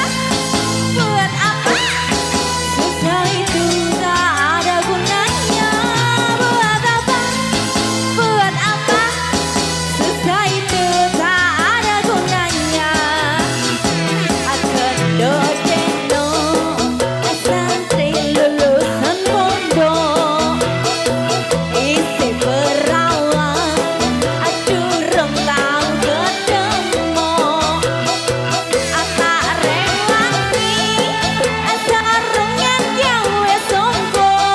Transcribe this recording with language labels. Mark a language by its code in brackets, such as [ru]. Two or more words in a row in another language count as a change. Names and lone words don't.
[ms] Buat apa? Susah itu tak ada gunanya. Buat apa? Buat apa? Susah itu tak ada gunanya. [jv] Akan dodeno santri lulusan pondok isi perawan durung tau ketemu. Tak rewati sarungan gawe songko.